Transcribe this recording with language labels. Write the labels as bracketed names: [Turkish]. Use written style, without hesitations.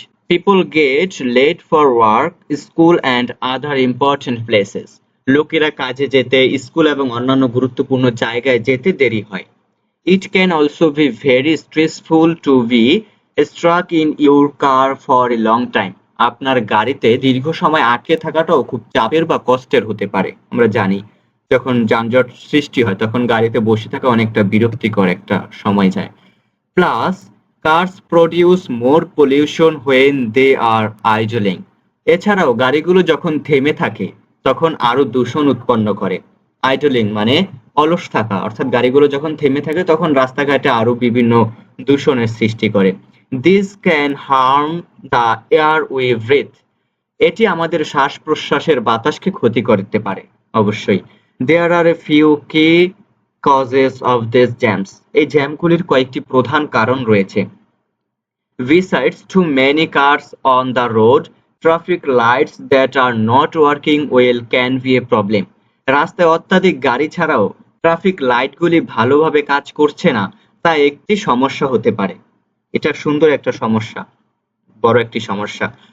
[English] People get late for work, school and other important places. [Bangla] লোকেরা কাজে যেতে, school এবং অন্যান্য গুরুত্বপূর্ণ জায়গায় যেতে দেরি হয়। [English] It can also be very stressful to be stuck in your car for a long time. [Bangla] আপনার গাড়িতে দীর্ঘ সময় আটকে থাকাটাও খুব চাপের বা কষ্টের হতে পারে। আমরা জানি যখন যানজট সৃষ্টি হয় তখন গাড়িতে বসে থাকা অনেকটা বিরক্তিকর একটা সময় যায়। [English] Plus, cars produce more pollution when they are idling. [Bangla] এছাড়াও গাড়িগুলো যখন থেমে থাকে তখন আরো দূষণ উৎপন্ন করে। আইডলিং মানে অলস থাকা, অর্থাৎ গাড়িগুলো যখন থেমে থাকে তখন রাস্তাঘাটে আরো বিভিন্ন দূষণের সৃষ্টি করে। [English] This can harm the air we breathe. [Bangla] এটি আমাদের শ্বাস প্রশ্বাসের বাতাসকে ক্ষতি করতে পারে। অবশ্যই [English] there are a few key causes of these jams. [Bangla] এই জ্যামগুলির কয়েকটি প্রধান কারণ রয়েছে। [English] Besides too many cars on the road, traffic lights that are not working well can be a problem. [Bangla] রাস্তায় অত্যাধিক গাড়ি ছাড়াও ট্রাফিক লাইটগুলি ভালোভাবে কাজ করছে না, তা একটি সমস্যা হতে পারে। এটা সুন্দর একটা সমস্যা, বড় একটি সমস্যা।